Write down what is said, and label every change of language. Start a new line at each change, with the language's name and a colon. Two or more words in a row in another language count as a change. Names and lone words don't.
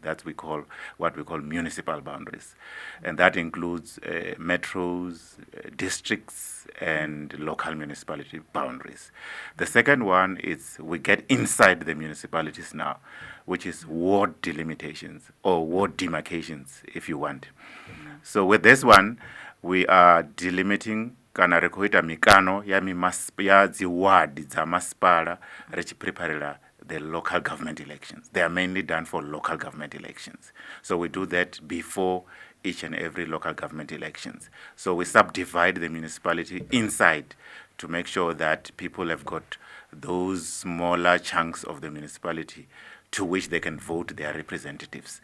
English: That's what we call municipal boundaries. And that includes metros, districts, and local municipality boundaries. The second one is we get inside the municipalities now, which is ward delimitations or ward demarcations, if you want. So with this one, we are delimiting
Shona: kana rekuita mikano ya dziwadi dza masipala rechipreparira
English: the local government elections. They are mainly done for local government elections. So we do that before each and every local government elections. So we subdivide the municipality inside to make sure that people have got those smaller chunks of the municipality to which they can vote their representatives.